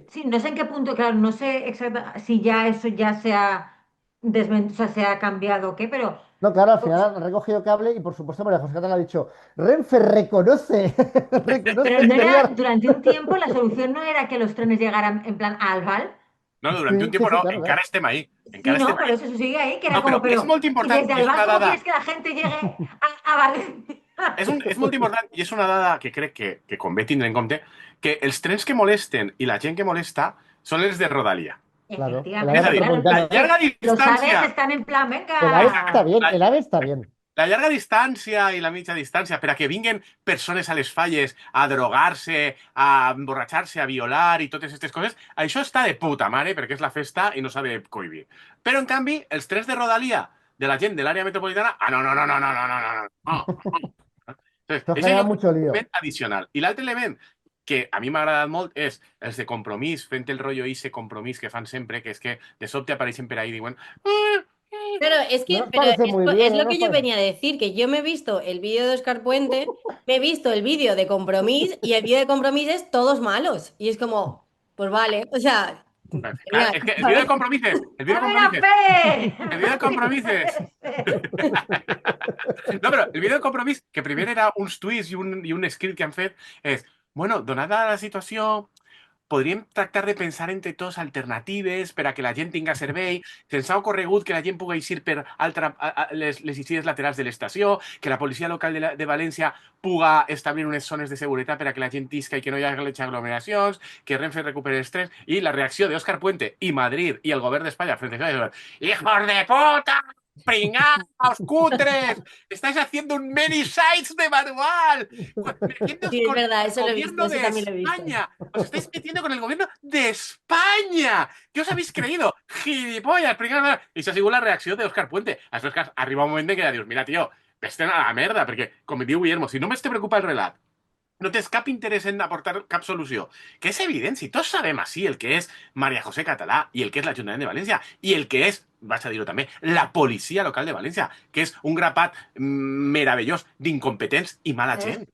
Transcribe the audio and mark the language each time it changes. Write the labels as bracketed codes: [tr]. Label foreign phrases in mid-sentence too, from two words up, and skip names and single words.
[es] sí, no sé en qué punto, claro, no sé exactamente si ya eso ya o sea, se ha cambiado o qué, pero No, claro, al final pues, han recogido cable y por supuesto María José Catalá ha dicho, Renfe reconoce, pero reconoce no que era, tenía... durante un tiempo la solución no era que los trenes llegaran en plan a Albal. [ca] No, durant un [es] Sí, sí, tiempo sí, no, claro, [ca] encara [es] claro. [ca] estem ahí. [es] Sí, [ca] Encara estem [es] no, por ahí. eso sigue ahí, que era No, como, [ca] però és [es] pero, [ca] molt [es] y [ca] important [es] desde [ca] i és [es] Albal, [ca] una [es] ¿cómo [ca] dada. [es] quieres que la gente llegue a Valencia? [ca] És molt important i és una dada que crec que convé tindre en compte, que els trens que molesten i la gent que molesta són els de Rodalia. [es] Claro, el área [ca] És a [es] Efectivamente, [ca] dir, [es] claro. la metropolitana. [ca] llarga [es] Los AVEs distància, están en plan, El AVE venga. está bien, [ca] la, [es] el AVE está bien. [ca] la llarga distància i la mitja distància per a que vinguen persones a les falles a drogar-se, a emborratxar-se, a violar i totes aquestes coses, això està de puta mare perquè és la festa i no s'ha de cohibir. Però, en canvi, els trens de Rodalia de la gent de l'àrea metropolitana, no, no, no, no, no, no, no, no, no. [es] Entonces, Eso [ca] això [es] genera [ca] jo crec que [es] mucho [ca] és un [es] lío. [ca] element addicional. I l'altre element que a mi m'ha agradat molt és els de Compromís, fent el rotllo ese Compromís que fan sempre, que és que de sobte apareixen per ahí i diuen [es] Claro, es ¿No que, nos pero parece muy bien? es ¿No lo nos que yo parece? venía a decir, que yo me he visto el vídeo de Óscar Puente, me he visto el vídeo de Compromís y el vídeo de Compromís es todos malos. Y es como, pues vale, o sea, Claro, genial, es que el vídeo de ¿sabes? compromises, el vídeo de ¡A ver, compromises, fe! el vídeo de compromises. [ca] No, però el vídeo de compromís, que primer era uns tuits i un script que han fet, és, bueno, donada la situació, podríem tractar de pensar entre tots alternatives per a que la gent tinga servei. Se'ns ha ocorregut que la gent pugui eixir per les eixides laterals de l'estació, que la policia local de València puga establir unes zones de seguretat per a que la gent isca i que no hi hagi aglomeracions, que Renfe recupere els trens, i la reacció d'Òscar Puente i Madrid i el govern d'Espanya frente a això, [es] ¡hijos de puta! ¡Pringaos, cutres! ¡Estáis haciendo un [en] many sites [es] de manual! Metiéndoos Sí, es con verdad, el eso lo he visto, gobierno eso de también lo he visto. España. Os estáis metiendo con el gobierno de España. ¿Qué os habéis creído? Gilipollas, pringaos. [ca] I això ha sigut la reacció d'Òscar Puente. Això és que arriba un moment que ja dius, mira, tio, vés-te'n a la merda, perquè, com diu Guillermo, si només te preocupa el relat, no tens cap interès en aportar cap solució. Que és evident, si tots sabem així el que és María José Català i el que és l'Ajuntament de València i el que és, vaig a dir-ho també, la policia local de València, que és un grapat meravellós d'incompetents i mala gent.